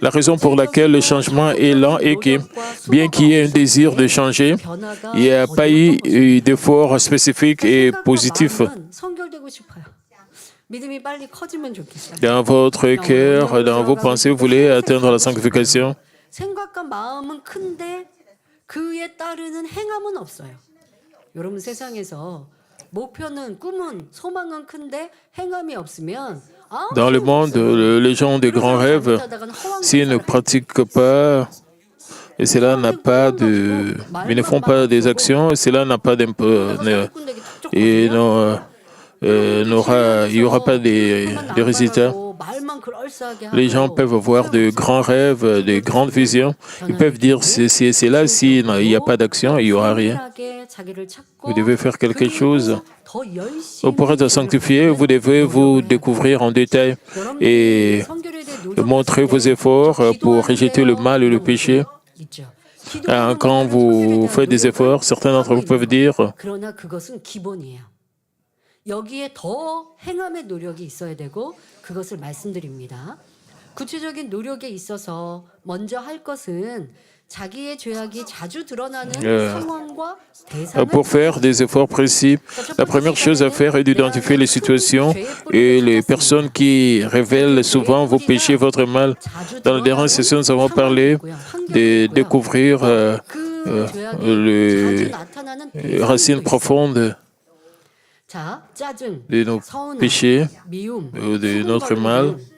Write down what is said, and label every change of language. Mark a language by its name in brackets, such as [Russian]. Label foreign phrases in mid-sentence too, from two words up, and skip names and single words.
[French] La raison pour laquelle le changement est lent est que, bien qu'il y ait un désir de changer, il n'y a pas eu d'effort spécifique et positif. Dans votre cœur, dans vos pensées, vous voulez atteindre la sanctification. [Korean] 생각과 마음은 큰데 그에 따르는 행함은 없어요. 여러분 세상에서 목표는 꿈은 소망은 큰데 행함이 없으면 [French] Dans le monde, les gens ont de grands rêves. S'ils ne pratiquent pas, et cela n'a pas de, ils ne font pas des actions, et cela n'a pas et non, il n'y aura pas de résultats. Les gens peuvent avoir de grands rêves, de grandes visions. Ils peuvent dire c'est là, s'il n'y a pas d'action, il n'y aura rien. Vous devez faire quelque chose. Pour être sanctifié, vous devez vous découvrir en détail et montrer vos efforts pour rejeter le mal et le péché. Quand vous faites des efforts, certains d'entre vous peuvent dire [Korean] 여기에 더 행함의 노력이 있어야 되고 그것을 말씀드립니다. 구체적인 노력에 있어서 먼저 할 것은 자기의 죄악이 자주 드러나는 상황과 대상을 [French] pour faire des efforts précis, la première chose à faire est d'identifier les situations et les personnes qui révèlent souvent vos péchés, votre mal. Dans la dernière session, nous avons parlé de découvrir les racines profondes de nos péchés, de notre mal.